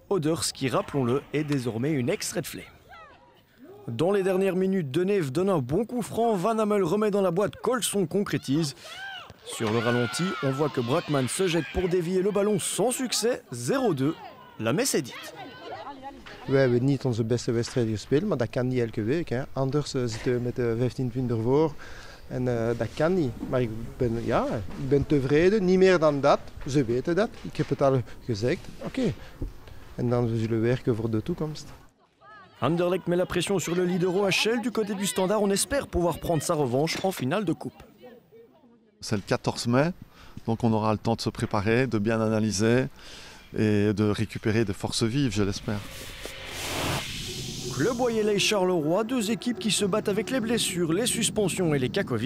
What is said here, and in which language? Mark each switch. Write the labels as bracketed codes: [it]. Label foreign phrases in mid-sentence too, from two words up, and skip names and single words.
[fr] Ouders qui, rappelons-le, est désormais une ex-Red Flame. Dans les dernières minutes, Deneve donne un bon coup franc. Van Hammel remet dans la boîte, Colson concrétise. Sur le ralenti, on voit que Brackman se jette pour dévier le ballon sans succès. 0-2, la messe est dite. [nl] Wij hebben niet onze beste wedstrijd gespeeld, maar dat kan niet elke week. Hè. Anders zitten we met 15 punten ervoor en dat kan niet. Maar ik ben tevreden, niet meer dan dat. Ze weten dat, ik heb het al gezegd. Oké. En dan zullen we werken voor de toekomst. [fr] Anderlecht met la pression sur le leader OHL. Du côté du Standard, on espère pouvoir prendre sa revanche en finale de coupe. C'est le 14 mai, donc on aura le temps de se préparer, de bien analyser et de récupérer des forces vives, je l'espère. Club Oyelay et Charleroi, deux équipes qui se battent avec les blessures, les suspensions et les cas Covid.